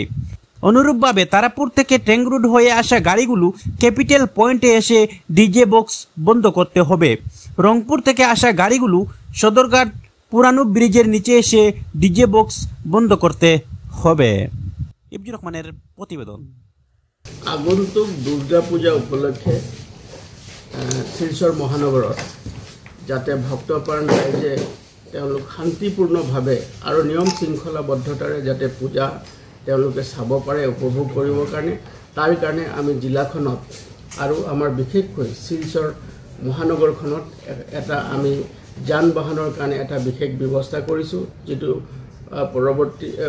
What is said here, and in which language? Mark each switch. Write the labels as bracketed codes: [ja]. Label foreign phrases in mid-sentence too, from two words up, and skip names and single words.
[bn] অনুরূপভাবে তারাপুর থেকে ট্যাঙ্ক রুট হয়ে আসা গাড়িগুলো ক্যাপিটাল পয়েন্টে এসে ডিজে বক্স বন্ধ করতে হবে। রংপুর থেকে আসা গাড়িগুলো সদরঘাট পুরানো ব্রিজের নিচে এসে ডিজে বক্স বন্ধ করতে হবে। ইবজুর রহমানের প্রতিবেদন। [as] আগন্তুক দুর্গা পূজা উপলক্ষে শিলচৰ মহানগৰত যাতে ভক্তপ্ৰাণ ৰাইজে তেওঁলোক শান্তিপূৰ্ণভাৱে আৰু নিয়ম শৃংখলাবদ্ধতাৰে যাতে পূজা তেওঁলোকে চাব পাৰে, উপভোগ কৰিবৰ কাৰণে, তাৰ কাৰণে আমি জিলাখনত আৰু আমাৰ বিশেষকৈ শিলচৰ মহানগৰখনত এটা আমি যান বাহনৰ কাৰণে এটা বিশেষ ব্যৱস্থা কৰিছোঁ, যিটো পৰৱৰ্তী